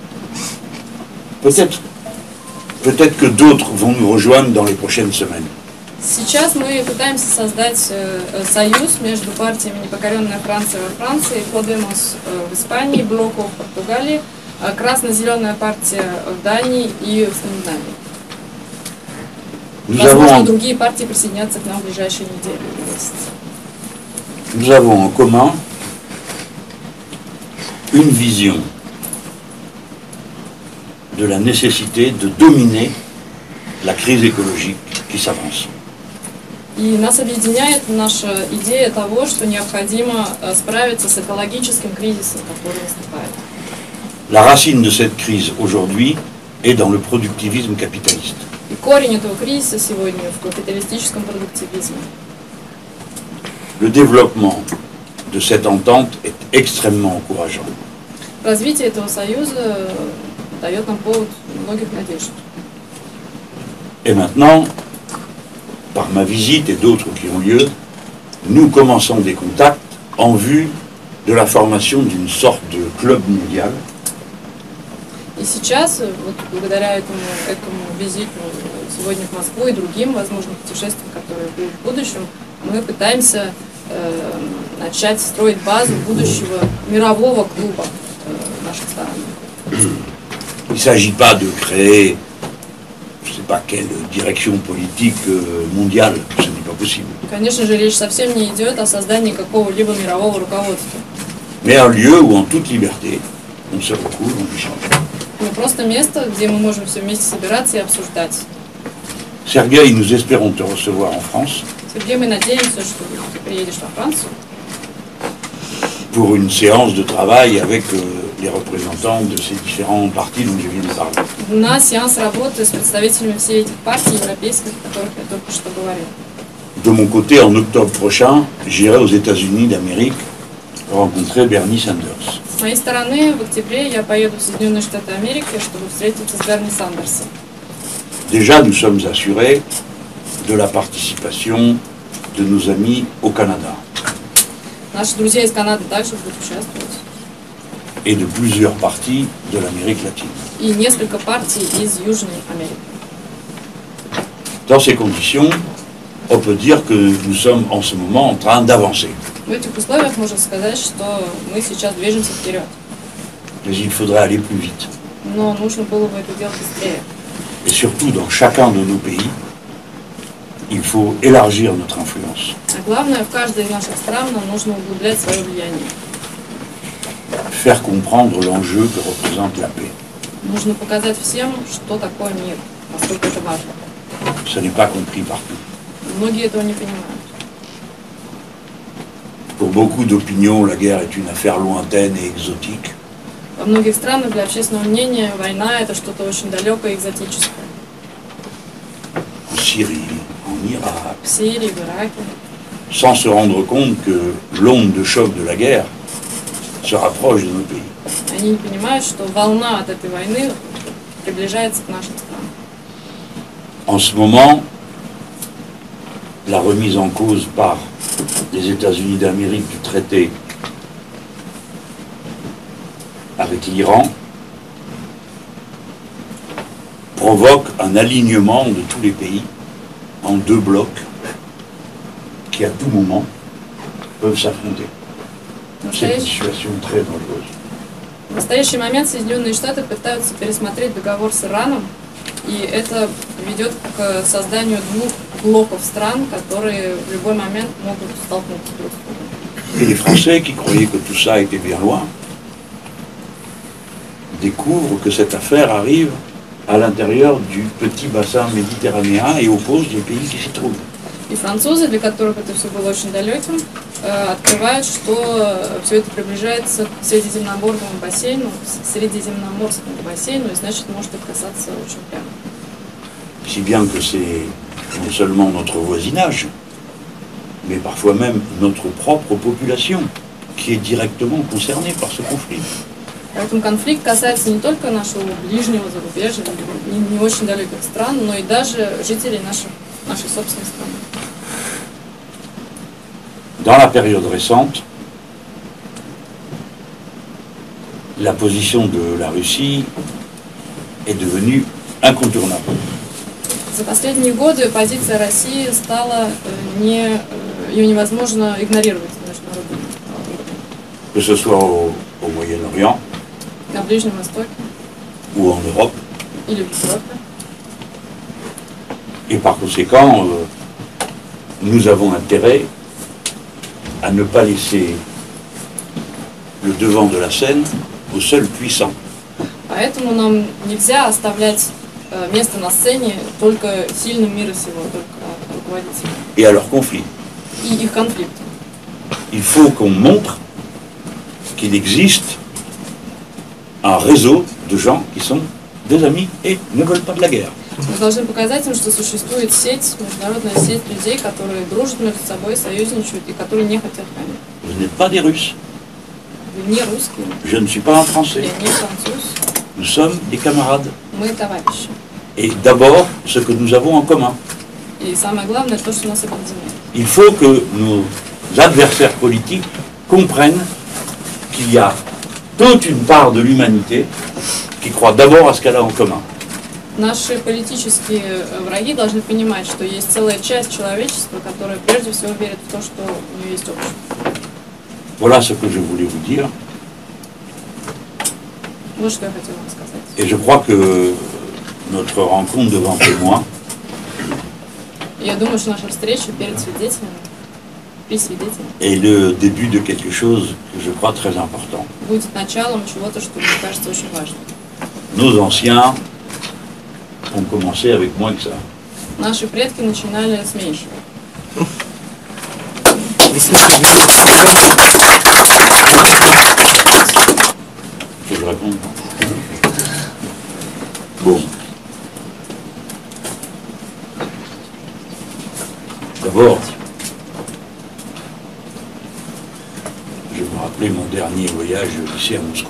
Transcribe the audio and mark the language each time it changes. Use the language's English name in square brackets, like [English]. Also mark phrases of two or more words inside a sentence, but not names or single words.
[French] Peut-être que d'autres vont nous rejoindre dans les prochaines semaines. [Russian] Сейчас мы пытаемся создать союз между партиями «Непокоренная Франция» во Франции, «Подемос» в Испании, «Блоко» в Португалии, «Красно-зеленая партия» в Дании и в Скандинавии. Возможно, другие партии присоединятся к нам в ближайшие недели или месяцы. [French] Nous avons en commun une vision de la nécessité de dominer la crise écologique qui s'avance. [Russian] И нас объединяет наша идея того, что необходимо справиться с экологическим кризисом, который наступает. [French] La racine de cette crise aujourd'hui est dans le productivisme capitaliste. [Russian] И корень этого кризиса сегодня в капиталистическом продуктивизме. [French] Le développement de cette entente est extrêmement encourageant. [Russian] Развитие этого союза дает нам повод многих надежд. [French] Et maintenant, par ma visite et d'autres qui ont lieu, nous commençons des contacts en vue de la formation d'une sorte de club mondial. [Russian] И сейчас, вот благодаря этому визиту сегодня в Москву и другим возможным путешествиям, которые будут в будущем, мы пытаемся начать строить базу будущего мирового клуба наших стран. [French] Il ne s'agit pas de créer, je ne sais pas quelle direction politique mondiale, ce n'est pas possible. [Russian] Конечно же, речь совсем не идет о создании какого-либо мирового руководства. [French] mais un lieu où en toute liberté, on se retrouve, on échange. [Russian] Но просто место, где мы можем все вместе собираться и обсуждать. [French] Sergueï, nous espérons te recevoir en France [Russian] Сергей, мы надеемся, что ты приедешь во Францию [French] pour une séance de travail avec les représentants de ces différents partis dont je viens de parler. [Russian] на сеанс работы с представителями всех этих партий европейских, о которых я только что говорил. [French] De mon côté, en octobre prochain, j'irai aux États-Unis d'Amérique rencontrer Bernie Sanders. [Russian] С моей стороны, в октябре я поеду в Соединенные Штаты Америки, чтобы встретиться с Берни Сандерсом. [French] Déjà, nous sommes assurés de la participation de nos amis au Canada [Russian] Наши друзья из Канады также будут участвовать. [French] et de plusieurs partis de l'Amérique latine. [Russian] И несколько партий из Южной Америки. [French] Dans ces conditions, on peut dire que nous sommes en ce moment en train d'avancer. [Russian] В этих условиях можно сказать, что мы сейчас движемся вперед. [French] Mais il faudrait aller plus vite. [Russian] Но нужно было бы это делать быстрее. [French] Et surtout, dans chacun de nos pays, il faut élargir notre influence. [Russian] А главное, в каждой из наших стран нам нужно углублять свое влияние. [French] Faire comprendre l'enjeu que représente la paix. [Russian] Нужно показать всем, что такое мир, насколько это важно. [French] Ce n'est pas compris partout. [Russian] Многие этого не понимают. [French] Pour beaucoup d'opinions, la guerre est une affaire lointaine et exotique. [Russian] Во многих странах для общественного мнения война – это что-то очень далекое и экзотическое. [French] En Syrie, en Irak, [Russian] В Сирии, в Ираке. [French] sans se rendre compte que l'onde de choc de la guerre se rapproche de nos pays. [Russian] Они не понимают, что волна от этой войны приближается к нашим странам. [French] En ce moment, la remise en cause par les États-Unis d'Amérique du traité avec l'Iran provoque un alignement de tous les pays en deux blocs qui à tout moment peuvent s'affronter. C'est une situation très dangereuse. [Russian] В настоящий момент Соединенные Штаты пытаются пересмотреть договор с Ираном, и это ведет к созданию двух блоков стран, которые в любой момент могут столкнуться друг с другом. [French] Et les Français qui croyaient que tout ça était bien loin découvrent que cette affaire arrive à l'intérieur du petit bassin méditerranéen et oppose les pays qui s'y trouvent. [Russian] И французы, для которых это все было очень далеким, открывают, что все это приближается к Средиземноморскому бассейну, и значит может их касаться очень прямо. [French] Si bien que c'est non seulement notre voisinage, mais parfois même notre propre population qui est directement concernée par ce conflit. [Russian] Поэтому конфликт касается не только нашего ближнего зарубежья, не очень далеких стран, но и даже жителей нашей собственной страны. [French] Dans la période récente, la position de la Russie est devenue incontournable. [Russian] За последние годы позиция России стала ее невозможно игнорировать на международном уровне. [French] Que ce soit au Moyen-Orient [Russian] На Ближнем Востоке [French] ou en Europe, [Russian] или в Европе. [French] et par conséquent, nous avons intérêt à ne pas laisser le devant de la scène aux seuls puissants. [Russian] Поэтому нам нельзя оставлять место на сцене только сильным мира сего, только руководителям. [French] Et à leurs conflits. [Russian] И их конфликтам. [French] Il faut qu'on montre qu'il existe un réseau de gens qui sont des amis et ne veulent pas de la guerre. [Russian] Мы должны показать им, что существует сеть, международная сеть людей, которые дружат между собой, союзничают и которые не хотят войны. [French] Vous n'êtes pas des Russes. [Russian] Вы не русские, [French] Je ne suis pas un Français. [Russian] я не француз, [French] Nous sommes des camarades. [Russian] мы товарищи. [French] Et d'abord, ce que nous avons en commun. [Russian] И самое главное, то, что нас объединяет. [French] Il faut que nos adversaires politiques comprennent qu'il y a toute une part de l'humanité qui croit d'abord à ce qu'elle a en commun. [Russian] Наши политические враги должны понимать, что есть целая часть человечества, которая прежде всего верит в то, что у нее есть общее. [French] Voilà ce que je voulais vous dire. [Russian] Вот что я хотела вам сказать. [French] Et je crois que notre rencontre devant témoins [Russian] Я думаю, что наша встреча перед свидетелями при свидетеле. [French] est le début de quelque chose que je crois très important. [Russian] Будет началом чего-то, что мне кажется очень важным. [French] Nos anciens ont commencé avec moins que ça. [Russian] Наши предки начинали с меньшего. [French] Faut que je réponde. Bon. D'abord, je me rappelais mon dernier voyage ici à Moscou.